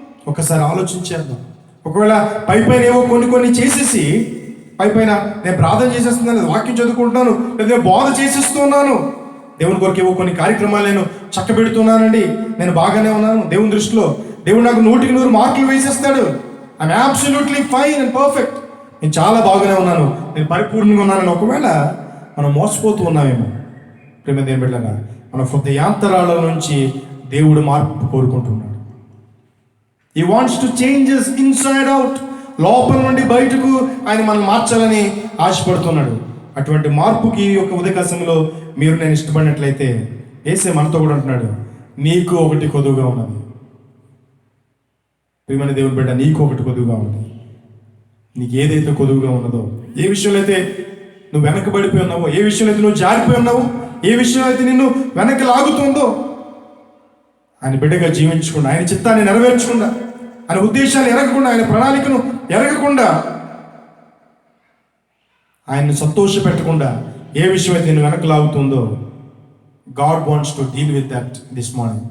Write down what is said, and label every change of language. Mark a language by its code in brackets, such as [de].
[te] ఒకసారి ఆలోచించేద్దాం. ఒకవేళ పైపైన ఏవో కొన్ని చేసేసి, పైపైన నేను ప్రార్థన చేసేస్తున్నాను, వాక్యం చదువుకుంటున్నాను, లేదా బోధ చేసేస్తున్నాను, దేవుని కొరకు ఏవో కొన్ని కార్యక్రమాలు నేను చక్కబెడుతున్నానండి, నేను బాగానే ఉన్నాను దేవుని దృష్టిలో, దేవుడు నాకు 100కి 100 మార్కులు వేసేస్తాడు, [en] I'm absolutely fine and perfect, [te] నేను చాలా బాగానే ఉన్నాను, నేను పరిపూర్ణంగా ఉన్నానని ఒకవేళ మనం మోసపోతూ ఉన్నామేమో. ప్రేమ దేవుని బిడ్డలారా, మన హృదయాంతరాల నుంచి దేవుడు మార్పు కోరుకుంటున్నాడు. [en] He wants to change us inside out. [te] లోపల నుండి బయటకు ఆయన మనం మార్చాలని ఆశపడుతున్నాడు. అటువంటి మార్పుకి యొక్క ఉదయకాశంలో మీరు నేను ఇష్టపడినట్లయితే యేసే మనతో కూడా అంటున్నాడు, నీకు ఒకటి కొదువుగా ఉన్నది. ప్రియమైన దేవుని బిడ్డ, నీకు ఒకటి కొదువుగా ఉన్నది. నీకు ఏదైతే కొదువుగా ఉన్నదో, ఏ విషయంలో అయితే నువ్వు వెనకబడిపోయి ఉన్నావో, ఏ విషయంలో అయితే నువ్వు జారిపోయి ఉన్నావో, ఏ విషయం అయితే నిన్ను వెనక్కి లాగుతుందో, ఆయన బిడ్డగా జీవించకుండా, ఆయన చిత్తాన్ని నెరవేర్చకుండా, ఆయన ఉద్దేశాలు ఎరగకుండా, ఆయన ప్రణాళికను ఎరగకుండా, ఆయన్ని సంతోష పెట్టకుండా ఏ విషయం అయితే నేను వెనక్కి లాగుతుందో, [en] God wants to deal with that this morning.